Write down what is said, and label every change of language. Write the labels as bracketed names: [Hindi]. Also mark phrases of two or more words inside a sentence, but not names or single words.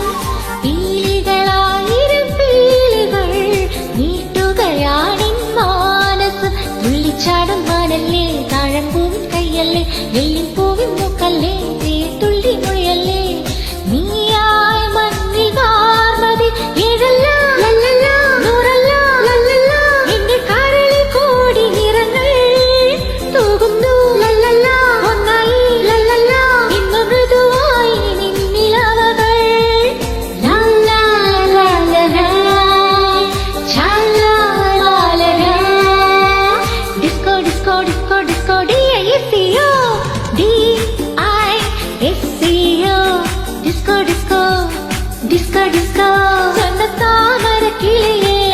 [Malayalam] പീലികളായിരം പീലികൾ നീട്ടുകയാണിൻ മാനസം തുള്ളിച്ചാടും മാനല്ലേ താഴമ്പൂവിൻ കയ്യല്ലേ വെള്ളിൻ പൂവിൻ മൂക്കല്ലേ തുള്ളി മൊഴിയല്ലേ നീയായി മണ്ണിൽ വാർമതി ഏഴല്ല നൂറല്ല എന്റെ കാറിലെ കോടി നിറങ്ങൾ തൂകുന്നു ഒന്നായി ഇന്നു മൃദുവായി നിന്നിലവകൾ [English] disco disco disco disco D-I-S-C-O D-I-S-C-O disco disco disco disco [Malayalam] സന്നത്താമര കിളിയേ